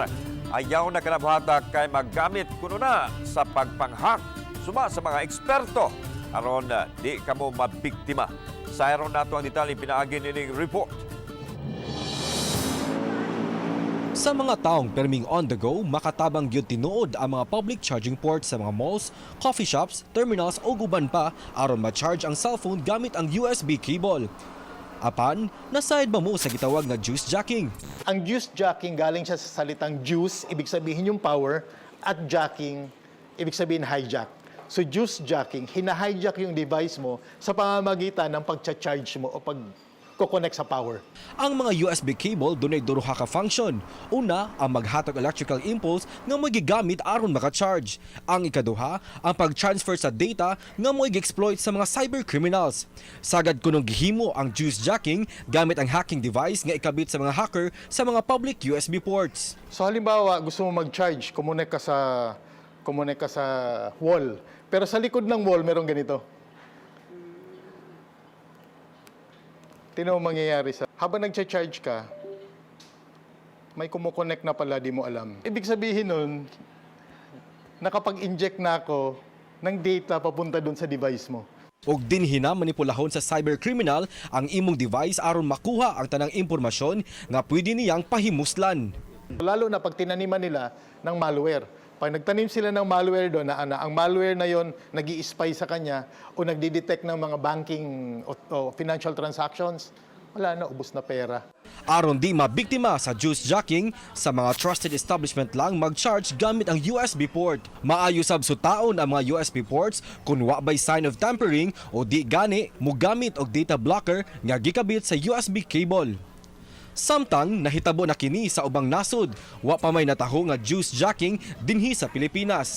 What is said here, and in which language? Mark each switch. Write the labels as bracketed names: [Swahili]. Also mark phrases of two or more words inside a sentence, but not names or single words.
[Cebuano] Ayaw na kanabuhatak kay maggamit kuno na sa pagpanghak. Suma sa mga eksperto aron di kamo mabiktima. Sa aron nato ang detalye pinaagi nining report. Sa mga taong perming [English] on the go, [Cebuano] makatabang gyud tinuod ang mga [English] public charging ports [Cebuano] sa mga malls, [English] coffee shops, [Cebuano] terminals o guban pa aron ma-charge ang cellphone gamit ang [English] USB cable. [Cebuano] Apan, nasayad ba mo sa gitawag na [English] juice jacking? [Filipino] Ang [English] juice jacking [Filipino] galing siya sa salitang juice, ibig sabihin yung power, at jacking, ibig sabihin hijack. So [English] juice jacking, [Filipino] hina-hijack yung device mo sa pamamagitan ng pag-charge mo o pag-connect sa power. [Cebuano] Ang mga [English] USB cable [Cebuano] dunay duha ka function. Una, ang maghatag [English] electrical impulse [Cebuano] nga mo gigamit aron maka-charge. Ang ikaduha, ang pag-transfer sa data nga mo gi-exploit sa mga [English] cyber criminals. [Cebuano] Sagad kunong gihimo ang [English] juice jacking [Cebuano] gamit ang [English] hacking device [Cebuano] nga ikabit sa mga hacker sa mga [English] public USB ports. [Filipino] So halimbawa, gusto mo mag-charge, connect ka sa wall. Pero sa likod ng wall, merong ganito. Tingnan mo mangyayari habang nag-charge ka, may kumukonect na pala, di mo alam. Ibig sabihin nun, nakapag-inject na ako ng data papunta dun sa device mo. [Cebuano] Og dinhina manipulahon sa cybercriminal ang imong device aron makuha ang tanang impormasyon nga pwede niyang pahimuslan. [Filipino] Lalo na pag tinaniman nila ng malware. Pag nagtanim sila ng malware doon, ang malware na yon nag-i-spy sa kanya o nagdi-detect ng mga banking o [English] financial transactions, [Filipino] wala na, ubos na pera. [Cebuano] Aron di mabiktima sa [English] juice jacking, [Cebuano] sa mga [English] trusted establishment [Cebuano] lang mag-charge gamit ang [English] USB port. [Cebuano] Maayo sab sutaon ang mga [English] USB ports [Cebuano] kung wa bay [English] sign of tampering [Cebuano] o di gani mogamit og [English] data blocker [Cebuano] nga gikabit sa [English] USB cable. [Cebuano] Samtang nahitabo na kini sa ubang nasod, wa pa may nataho nga [English] juice jacking [Cebuano] dinhi sa Pilipinas.